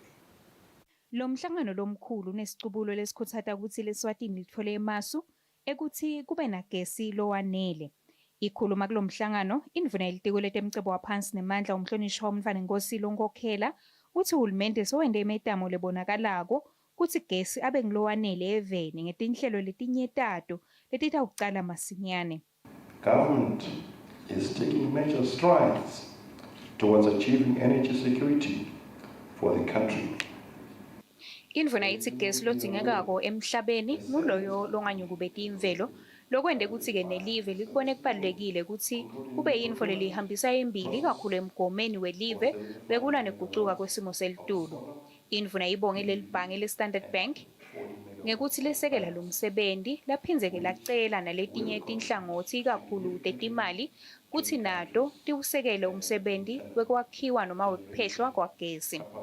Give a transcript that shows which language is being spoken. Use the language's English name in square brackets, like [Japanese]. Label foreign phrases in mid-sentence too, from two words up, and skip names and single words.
[Swati] Lo mhlangano lomkhulu unesicubulo lesikhuthaza ukuthi leSwatini lithole emasu ekuthi kube nagesi lowanele. Ikhuluma kulo mhlangano indvuna yelitiko letemcebo waphansi nemandla umhlonishwa uMvanenkosi Lonkhokhela uthi uhulumende sowende imetamo lebonakalako kuthi gesi abe ngilowanele eVeni ngetinhlelo letinyetato letitawucala masinyane. [English] Government is taking major strides towards achieving energy security for the country. [Swati] Indvuna ithi gesi lodzingekako emhlabeni nguloyo longanyukubeti imvelo lokwende ukuthi-ke nelive likubone kubalulekile ukuthi kube yintfo lelihambisa embili kakhulu emgomeni welive bekulwa negucuka kwesimo selitulu. Indvuna ibonge leli bhange le-Standard Bank ngekuthi lesekela lo msebenzi laphinzeke lacela naletinye tinhlangothi kakhulu tetimali kuthi nato tiwusekele umsebenzi wekwakhiwa noma wekuphehlwa kwagesi.